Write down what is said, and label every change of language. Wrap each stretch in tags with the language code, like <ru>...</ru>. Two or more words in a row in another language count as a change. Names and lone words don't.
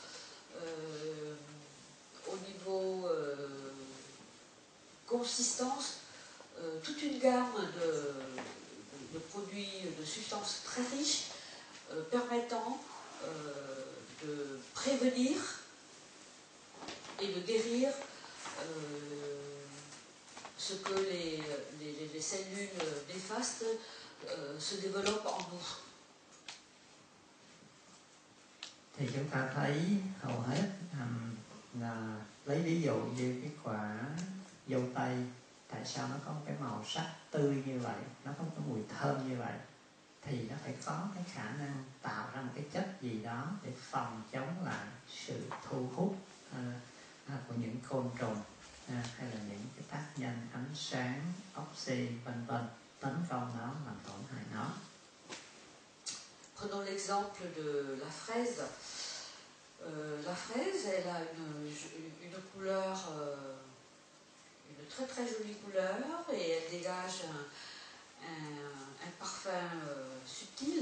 <fr>au niveau consistance, toute une gamme de produits, de substances très riches permettant de prévenir et de guérir ce que les cellules néfastes se développent en nous.</fr> <vi>Thì chúng ta thấy hầu hết là lấy ví dụ như cái quả dâu tây, tại sao nó có cái màu sắc tươi như vậy, nó có cái mùi thơm như vậy, thì nó phải có cái khả năng tạo ra một cái chất gì đó để phòng chống lại sự thu hút của những côn trùng hay là những cái tác nhân ánh sáng, oxy vân vân tấn công nó, làm tổn hại nó.</vi> <fr>Prenons l'exemple de la fraise. La fraise, elle a une couleur, une très très jolie couleur, et elle dégage un parfum subtil.</fr>